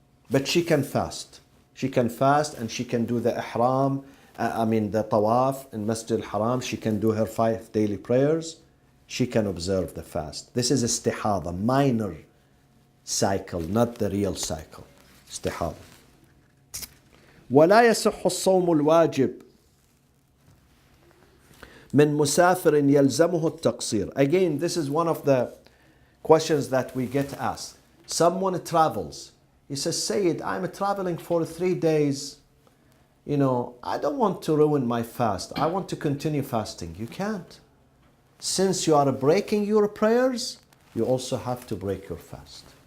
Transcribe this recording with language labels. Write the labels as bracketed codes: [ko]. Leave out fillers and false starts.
[en] But she can fast. She can fast and she can do the ihram, the tawaf in Masjid al-Haram. She can do her 5 daily prayers. She can observe the fast. This is istihada, minor cycle, not the real cycle. Istihada. [ar] ولا يصح الصوم الواجب من مسافر يلزمه التقصير. [en] Again, this is one of the questions that we get asked. Someone travels. He says, Sayyid, I'm traveling for 3 days. I don't want to ruin my fast. I want to continue fasting. You can't. Since you are breaking your prayers, you also have to break your fast.